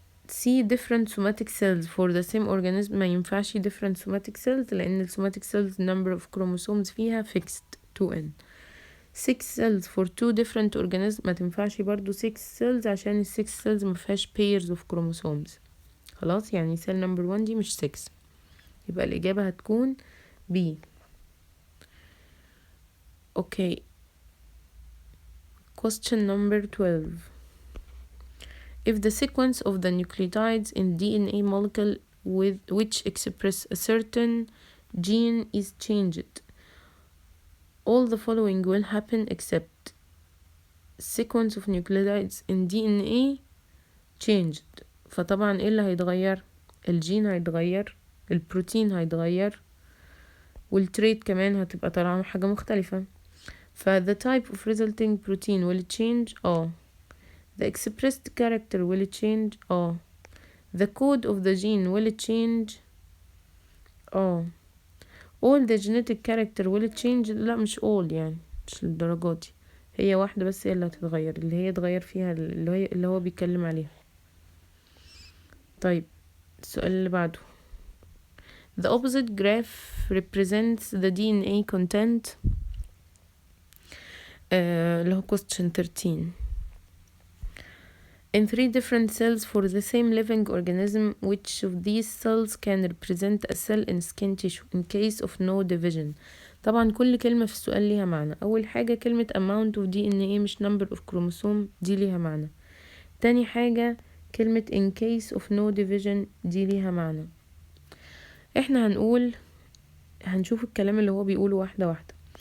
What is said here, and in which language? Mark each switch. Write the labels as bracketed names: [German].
[English] C different somatic cells for the same organism. [Arabic] ما ينفعش [English] different somatic cells لأن somatic cells number of chromosomes فيها fixed 2N. 6 cells for two different organisms. [Arabic] ما تنفعش برضو 6 cells عشان ال 6 cells ما فيهاش pairs of chromosomes. خلاص، يعني cell number 1 دي مش 6، يبقى الإجابة هتكون B. [English] Okay. Question number 12. If the sequence of the nucleotides in DNA molecule which express a certain gene is changed, all the following will happen except sequence of nucleotides in DNA changed. [Arabic] فطبعا ايه اللي هيتغير؟ الجين هيتغير، البروتين هيتغير، والتريت كمان هتبقى طالعة حاجة مختلفة. [English] ف the type of resulting protein will change. The expressed character will change. The code of the gene will change. All the genetic character will change. [Arabic] لا مش all، يعني مش للدرجة دي، هي واحدة بس هي اللي هتتغير، اللي هي اتغير فيها اللي هو بيتكلم عليها. طيب السؤال اللي بعده. [English] The opposite graph represents the DNA content. [Arabic] اللي هو question 13. [English] In 3 different cells for the same living organism, which of these cells can represent a cell in skin tissue in case of no division. [Arabic] طبعا كل كلمة في السؤال ليها معنى. أول حاجة كلمة amount of DNA مش number of chromosome، دي ليها معنى. تاني حاجة كلمة in case of no division دي ليها معنى. احنا هنشوف الكلام اللي هو بيقوله واحدة واحدة.